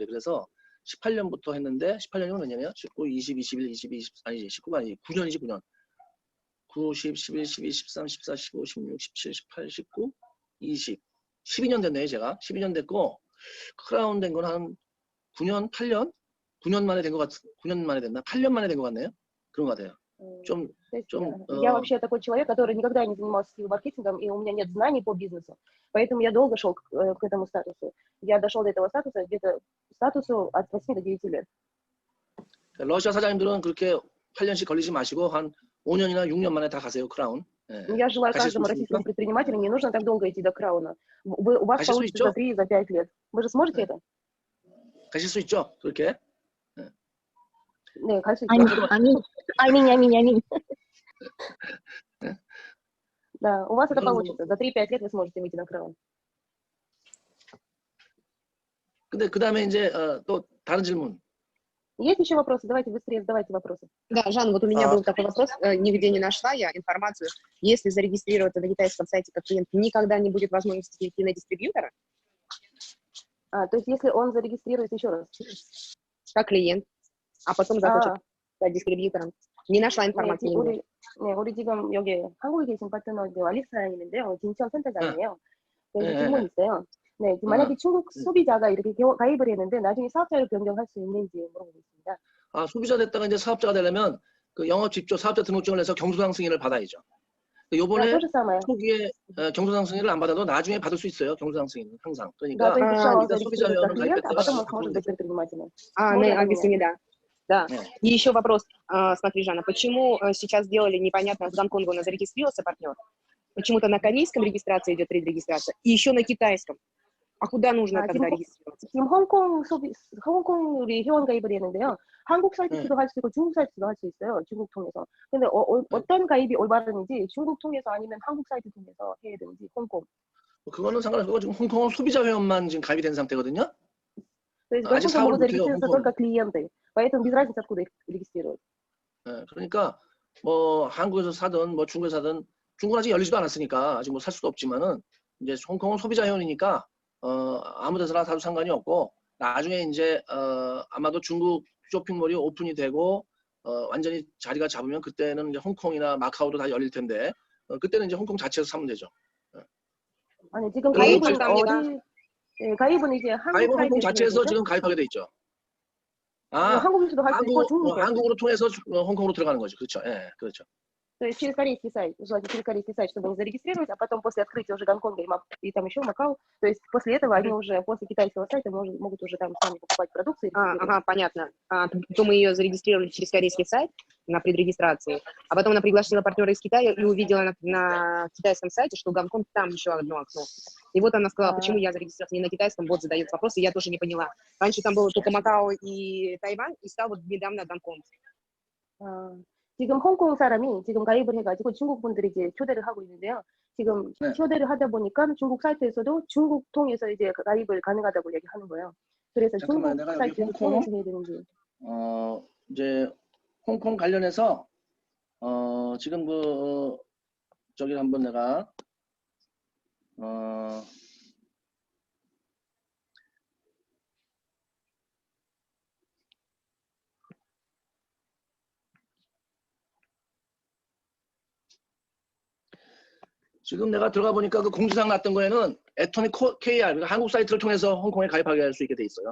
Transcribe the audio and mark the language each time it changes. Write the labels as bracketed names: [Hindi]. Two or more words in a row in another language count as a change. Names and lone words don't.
[Korean] 그래서 18년부터 했는데 18년이면 몇 년이에요? 19, 20, 21, 22, 20 아니지 19가 아니지 9년이지 9년. 9, 10, 11, 12, 13, 14, 15, 16, 17, 18, 19, 20. 12년 됐네요, 제가. 12년 됐고, 크라운 된 건 한 9년, 8년? 9년 만에 된 것 같, 9년 만에 됐나? 8년 만에 된 것 같네요. 그런 것 같아요. [Russian] Я вообще такой человек, который никогда не занимался маркетингом, и у меня нет знаний по бизнесу. Поэтому я долго шел к этому статусу. Я дошел до этого статуса где-то статусу от 8 до 9 лет. [Korean] 러시아 사장님들은 그렇게 8년씩 걸리지 마시고 한 5년이나 6년 만에 다 가세요, 크라운. [Russian] Я желаю каждому российскому предпринимателю, не нужно так долго идти до крауна. У вас получится за 3, за 5 лет. Вы же сможете это? [Korean] 가실 수 있죠, 그렇게? 네, 갈 수 있죠. [Russian] Аминь. Да, у вас это получится. За 3-5 лет вы сможете выйти на краун. [Korean] 근데 그 다음에 이제 또 다른 질문. [Russian] Есть еще вопросы? Давайте быстрее задавайте вопросы. Да, Жан, вот у меня был такой вопрос, нигде не нашла я информацию. Если зарегистрироваться на китайском сайте как клиент, никогда не будет возможности перейти на дистрибьютора? То есть если он зарегистрируется еще раз? Как клиент, а потом захочет стать дистрибьютором. Не нашла информации. [Korean] 우리 지금 여기 한국에 계신 파트너 알리사님인데요. 진천 센터장이에요. 그래서 질문이 있어요. 네, 만약에 중국 소비자가 이렇게 가입을 했는데 나중에 사업자를 변경할 수 있는지 물어보고 있습니다. 소비자 됐다가 이제 사업자가 되려면 그 영업 직조 사업자 등록증을 내서 경소상 승인을 받아야죠. 요번에 초기에 경소상 승인을 안 받아도 나중에 받을 수 있어요. 경소상 승인은 항상. 그러니까 소비자 회원을 가입했다가 네, 알겠습니다. [Russian] Да. И еще вопрос, смотри, Жанна, почему сейчас сделали непонятно, в Гонконгу у нас зарегистрировался партнер? Почему-то на корейском регистрации идет регистрация, и еще на китайском. А куда нужно тогда регистрироваться? [Korean] 지금 홍콩 우리 회원 가입을 했는데요. 한국 사이트도 할 수 있고 중국 사이트도 할 수 있어요. 중국 통해서. 근데 어떤 가입이 올바른지 중국 통해서 아니면 한국 사이트 통해서 해야 되는지 홍콩. 그거는 상관없고 지금 홍콩은 소비자 회원만 지금 가입이 된 상태거든요. [Russian] То есть в [Korean] 아직 [Russian] Гонконге [Korean] 사업을 [Russian] могут [Korean] 못해요, [Russian] зарегистрироваться [Korean] 홍콩은. [Russian] только клиенты, поэтому без разницы, откуда их регистрируют. [Korean] 예, 그러니까 뭐 한국에서 사든 뭐 중국에서 사든 중국은 아직 열리지도 않았으니까 아직 뭐 살 수도 없지만은 이제 홍콩은 소비자 회원이니까 아무 데서나 사도 상관이 없고 나중에 이제 아마도 중국 쇼핑몰이 오픈이 되고 완전히 자리가 잡으면 그때는 이제 홍콩이나 마카오도 다 열릴 텐데 그때는 이제 홍콩 자체에서 사면 되죠. 아니, 지금 예, 가입은 감사합니다. 어디, 예, 가입은 이제 한국 가입은 홍콩 사이트에서 자체에서 되죠? 지금 가입하게 돼 있죠. 뭐 한국에서도 할 수 있고 중국에서. 한국으로 통해서 홍콩으로 들어가는 거죠. 그렇죠. 예, 그렇죠. [Russian] То есть через корейский сайт, желательно через корейский сайт, чтобы их зарегистрировать, а потом после открытия уже Гонконга и там еще Макао, то есть после этого они уже, после китайского сайта могут уже там сами покупать продукцию. Ага, понятно. То мы ее зарегистрировали через корейский сайт на предрегистрации, а потом она пригласила партнера из Китая и увидела на китайском сайте, что Гонконг там еще одно окно. И вот она сказала, почему я зарегистрировалась не на китайском, вот задает вопросы, я тоже не поняла. Раньше там было только Макао и Тайвань, и стал вот недавно Гонконг. [Korean] 지금 홍콩 사람이 지금 가입을 해가지고 중국 분들이 이제 초대를 하고 있는데요. 지금 네. 초대를 하다 보니까 중국 사이트에서도 중국 통해서 이제 가입을 가능하다고 얘기하는 거예요. 그래서 잠깐만, 중국 내가 여기 사이트에서 홍콩, 통해서 해야 되는지. 이제 홍콩 관련해서 지금 저기 한번 내가 지금 내가 들어가 보니까 그 공지사항 났던 거에는 애터미 KR, 그러니까 한국 사이트를 통해서 홍콩에 가입하게 할 수 있게 돼 있어요.